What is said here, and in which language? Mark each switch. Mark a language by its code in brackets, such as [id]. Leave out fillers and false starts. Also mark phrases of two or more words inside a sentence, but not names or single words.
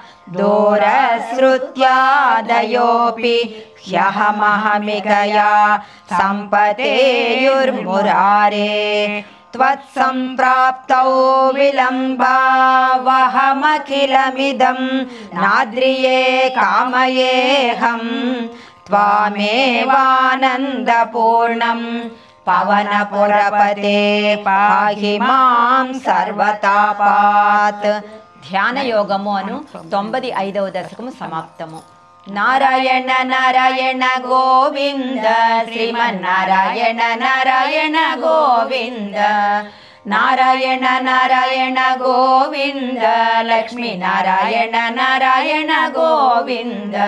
[sa] दूरश्रुत्यादयोऽपि ह्यहमहमिकया सम्पतेयुर्मुरारे त्वत्सम्प्राप्तौ विलम्बावहमखिलमिदं नाद्रिये कामयेऽहं त्वामेवानन्दपूर्णं पवनपुरपते पाहि मां सर्वतापात्. [te] ధ్యాన యోగము అను 95వ దశకము సమాప్తము. నారాయణ నారాయణ గోవింద శ్రీమన్నారాయణ నారాయణ గోవింద నారాయణ నారాయణ గోవింద లక్ష్మీ నారాయణ నారాయణ గోవింద.